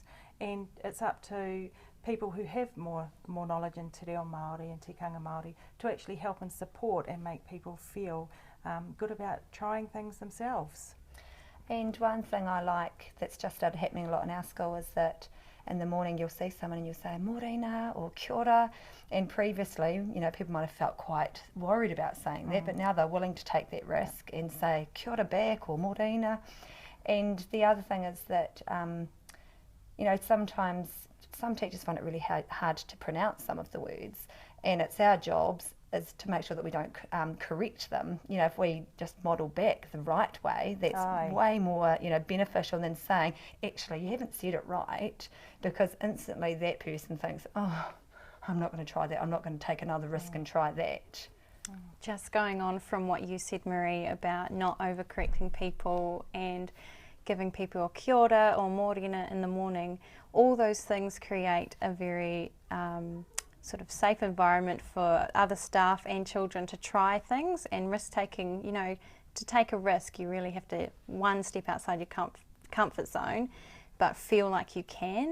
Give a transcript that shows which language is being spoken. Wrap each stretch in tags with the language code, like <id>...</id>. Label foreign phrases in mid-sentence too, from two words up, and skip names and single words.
<en>And it's up to people who have more knowledge in Te Reo Māori and Tikanga Māori to actually help and support and make people feel good about trying things themselves. And one thing I like that's just started happening a lot in our school is that in the morning you'll see someone and you'll say morena or</en> <mi>kia ora,</mi> <en>and previously, you know, people might have felt quite worried about saying that, but now they're willing to take that risk and say</en> <mi>kia ora</mi> <en>back or morena. And the other thing is that, you know, sometimes some teachers find it really hard to pronounce some of the words, and it's our jobs is to make sure that we don't correct them. You know, if we just model back the right way, that's way more, you know, beneficial than saying, actually, you haven't said it right, because instantly that person thinks, oh, I'm not going to try that, I'm not going to take another risk and try that. Just going on from what you said, Marie, about not overcorrecting people and giving people a</en> <mi>kia ora</mi> <en>or morena in the morning, all those things create a very sort of safe environment for other staff and children to try things. And risk taking, you know, to take a risk, you really have to one step outside your comfort zone, but feel like you can.</en>